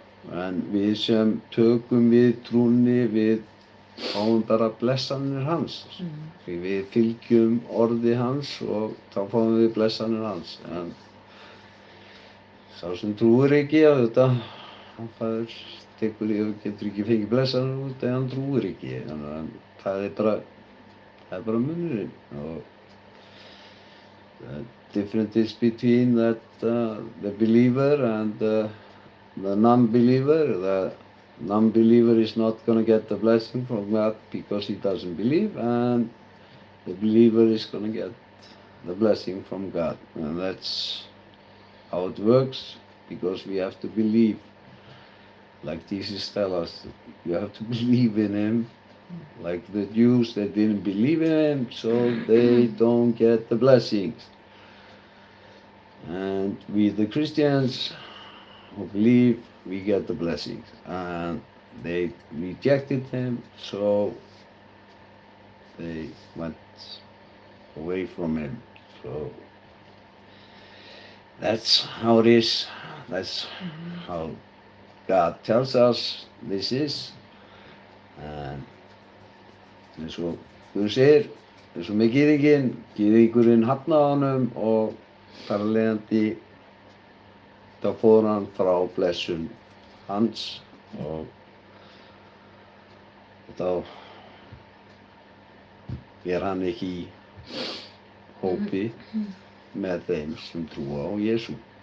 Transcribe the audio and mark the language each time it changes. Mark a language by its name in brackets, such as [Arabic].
[Icelandic] En við sem tökum við trúnni, við fáum bara blessanir hans. Því við fylgjum orði hans og þá fáum við blessanir hans. En sá sem trúir ekki á þetta, hann getur ekki fengið blessanir út ef hann trúir ekki. En það bara munurinn. [English] Og the difference is between the believer and the non-believer. The non-believer is not going to get the blessing from God because he doesn't believe, and the believer is going to get the blessing from God. And that's how it works, because we have to believe. Like Jesus tells us, you have to believe in him. Like the Jews, they didn't believe in him, so they don't get the blessings. And we, the Christians who believe, we get the blessings. And they rejected him, so they went away from him. So that's how it is. That's how God tells us this is. [Icelandic] And eins og Guð segir, eins og með gyðingurinn hafnaði honum og þar af leiðandi þá fór hann frá blessun hans og þá hann ekki í hópi með þeim sem trúa á Jesú.